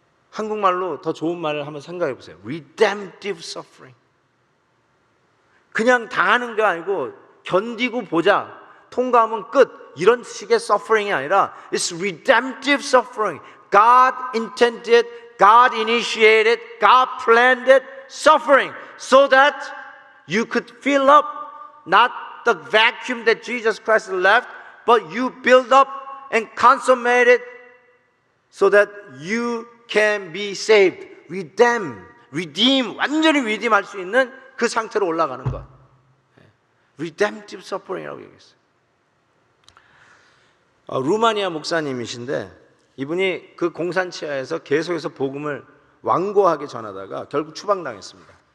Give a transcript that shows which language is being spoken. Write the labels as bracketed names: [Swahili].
[Korean] 한국말로 더 좋은 말을 한번 생각해 보세요. [English] redemptive suffering. [Korean] 그냥 당하는 게 아니고 견디고 보자, 통과하면 끝, 이런 식의 suffering이 아니라 [English] it's redemptive suffering. God intended, God initiated, God planned it, suffering so that you could fill up not the vacuum that Jesus Christ left, but you build up and consummate it so that you can be saved. [Korean] redeem, 완전히 redeem할 수 있는 그 상태로 올라가는 것. redemptive suffering이라고 얘기했어요. 루마니아 목사님이신데 이분이 그 공산치하에서 계속해서 복음을 완고하게 전하다가 결국 추방당했습니다.